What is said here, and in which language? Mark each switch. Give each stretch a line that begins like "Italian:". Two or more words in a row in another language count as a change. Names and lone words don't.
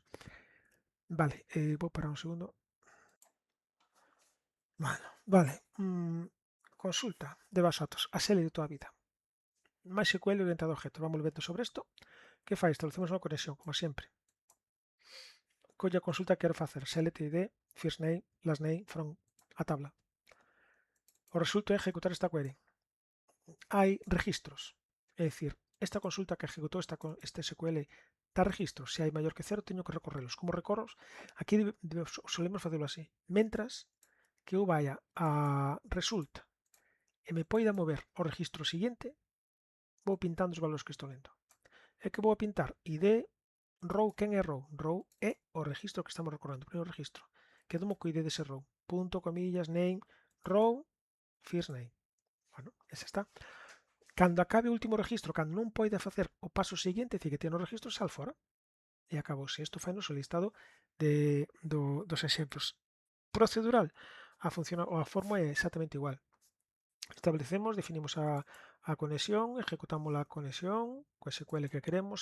Galician: Vale, vou parar un segundo. Vale. Consulta de base de datos, a SQL de toda a vida. MySQL orientado a objetos. Vamos ver sobre isto. Que fai? Establecemos unha conexión, como sempre. Colle a consulta que quero facer.
English: Select ID, first name, last name, from a tabla.
Galician: O resultado é ejecutar esta query. Hai registros. É dicir, esta consulta que ejecutou este SQL dá registros. Se hai maior que 0, teño que recorrelos. Como recorros? Aquí solemos facelo así. Mentras que eu vaya a result e me poida mover ao registro seguinte, vou pintando os valores que estou lendo. É que vou a pintar ID, row, quen é row? Row é o registro que estamos recorrendo, o primeiro registro. Quedo co ID dese row. Punto, comillas,
English: name, row, first name.
Galician: Bueno, ese está. Cando acabe o último registro, cando non poida facer o paso seguinte, é dicir, que tiene o registro, sal fora. E acabouse. Isto fainos o listado dos exemplos. Procedural, a forma é exactamente igual. Establecemos, definimos a conexión, ejecutamos a conexión co SQL que queremos.